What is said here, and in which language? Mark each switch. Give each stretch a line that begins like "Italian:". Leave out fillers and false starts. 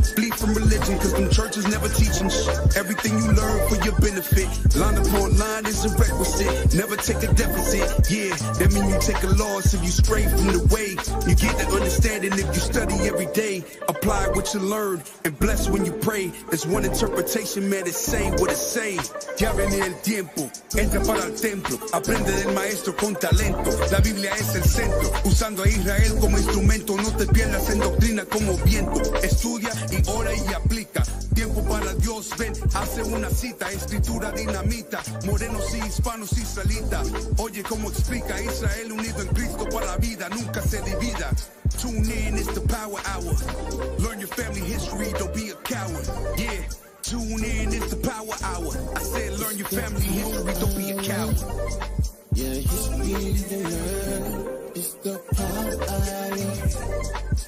English: Bleed from religion, cause them churches never teaching shit. Everything you learn for your benefit. Line upon line is a requisite. Never take a deficit. Yeah, that mean you take a loss if you stray from the way. You get the understanding if you study every day. Apply what you learn and bless when you pray. There's one interpretation, man, it's saying what it say.
Spanish: Ya viene el tiempo, entra para el templo. Aprende del maestro con talento. La Biblia es el centro, usando a Israel como instrumento. No te pierdas en doctrina como viento. Estudia y ora y aplica. Tiempo para Dios, ven, hace una cita. Escritura dinamita, morenos y hispanos israelitas. Oye cómo explica Israel unido en Cristo para la vida, nunca se divida.
English: Tune in, it's the power hour. Learn your family history, don't be a coward. Yeah. Tune in, it's the power hour. I said learn your family history, don't be a coward. Yeah, history to learn. It's the power hour.